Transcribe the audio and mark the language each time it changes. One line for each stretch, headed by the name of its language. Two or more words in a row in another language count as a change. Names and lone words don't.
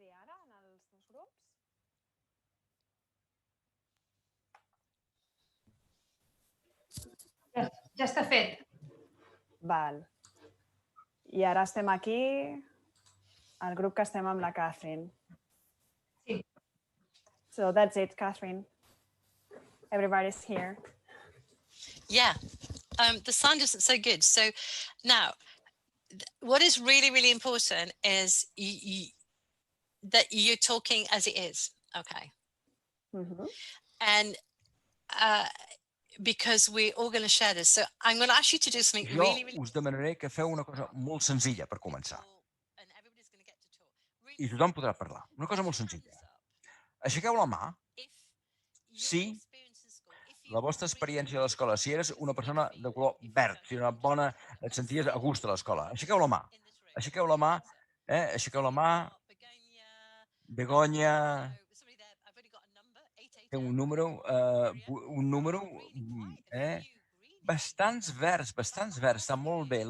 Catalan: Ja està fet. Val. I ara estem aquí, el grup que estem amb la Catherine. Sí.
English: So that's it, Catherine. Everybody's here. Yeah, the sound isn't so good. So now, what is really, really important is that you're talking as it is, okay? Mhm. And because we're all going to share this, so I'm going to ask you to do something
Catalan: Jo
English: really, really
Catalan: us demanaré que feu una cosa molt senzilla per començar.
English: and everybody's going to get to talk.
Catalan: I tothom podrà parlar. Una cosa molt senzilla. Aixequeu la mà si la vostra experiència a l'escola, si eres una persona de color verd, si una bona, et senties a gust a l'escola, aixequeu la mà. Aixequeu la mà, aixequeu la mà. Begoña, té un número, bastants verds, està molt bé.